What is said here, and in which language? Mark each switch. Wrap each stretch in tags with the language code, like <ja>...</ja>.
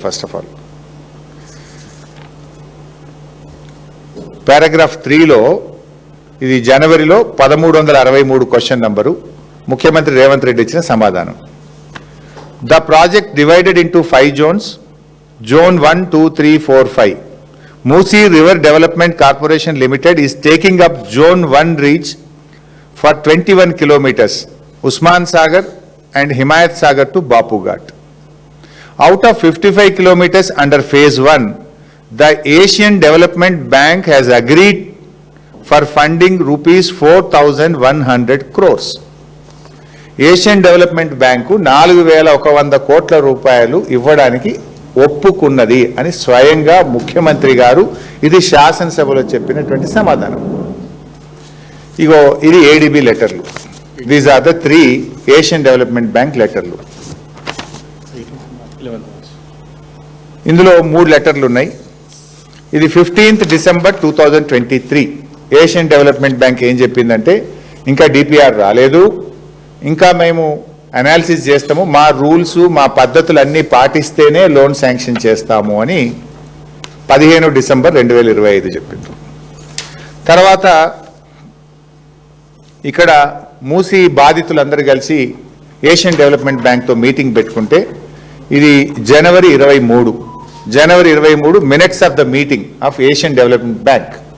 <te>First of all paragraph 3లో ఇది జనవరిలో 1363 question number, ముఖ్యమంత్రి రేవంత్ రెడ్డి ఇచ్చిన సమాధానం.</te> <en>The project divided into 5 zones, Zone 1, 2, 3, 4, 5. Musi River Development Corporation Limited is taking up Zone 1 reach for 21 kilometers, Usman Sagar and Himayat Sagar to Bapu Ghat. Out of 55 kilometers under phase 1, the Asian Development Bank has agreed for funding rupees 4,100 crores.</en> <te>Asian development bank 4,100 కోట్ల రూపాయలు ఇవ్వడానికి ఒప్పుకున్నది అని స్వయంగా ముఖ్యమంత్రి గారు ఇది శాసనసభలో చెప్పినటువంటి సమాధానం. ఇగో ఇది ఏడీబీ లెటర్లు.</te> <en>These are the 3 Asian development bank లెటర్లు.</en> <te>ఇందులో 3 లెటర్లు ఉన్నాయి. ఇది 15th December 2023. Asian development bank ఏం చెప్పిందంటే, ఇంకా డిపిఆర్ రాలేదు, ఇంకా మేము అనాలిసిస్ చేస్తాము, మా రూల్స్ మా పద్ధతులు అన్నీ పాటిస్తేనే లోన్ శాంక్షన్ చేస్తాము అని 15 December 2025 చెప్పిండ్రు. తర్వాత ఇక్కడ మూసీ బాధితులందరూ కలిసి ఏషియన్ డెవలప్మెంట్ బ్యాంక్తో మీటింగ్ పెట్టుకుంటే ఇది జనవరి 23</te> <en>Minutes of the meeting of Asian development bank.</en>